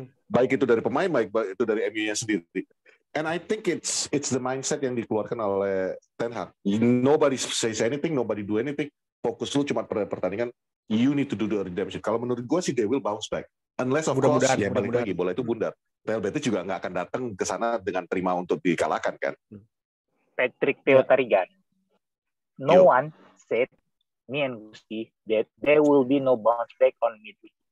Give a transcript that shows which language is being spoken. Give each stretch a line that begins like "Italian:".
Indonesian: Baik itu dari pemain, baik itu dari MU-nya sendiri.
English: And I think it's the mindset
Indonesian: yang dikeluarkan oleh
English: Ten Hag. Nobody says anything, nobody do anything.
Indonesian: Fokus lu cuma pada pertandingan.
English: You need to do the redemption.
Indonesian: Kalau menurut gue sih
English: they will bounce back. Unless of course
Indonesian: ya balik lagi bola itu bundar. Real Betis juga nggak akan datang ke sana dengan terima untuk dikalahkan kan. Patrick Teotarigan.
English: No one said me and Gusti that there will be no bounce back on midweek.